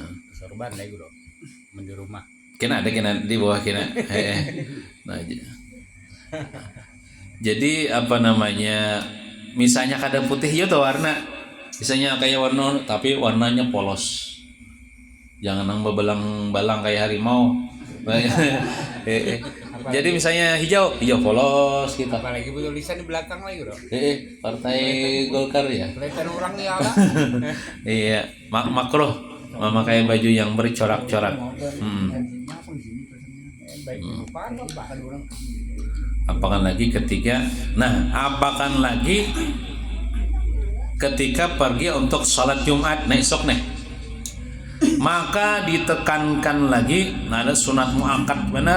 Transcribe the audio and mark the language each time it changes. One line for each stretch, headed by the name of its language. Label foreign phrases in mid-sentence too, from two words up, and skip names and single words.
Indonesian: sorban lagi bro, di rumah. Kena di bawah kena. Nah, jadi apa namanya?
Banjar: Misalnya kada putih ya tuh warna. Misalnya kayak warna tapi warnanya polos. Jangan nang bebelang-balang kayak harimau.
Indonesian: Jadi misalnya hijau polos gitu. Apalagi tulisan di belakang lagi bro. Partai Golkar ya. Kelihatan orang ya lah. Iya, makruh memakai baju yang bercorak-corak. Apakan lagi ketika pergi untuk sholat Jumat esok nih, maka ditekankan lagi ada sunat muakkad benar.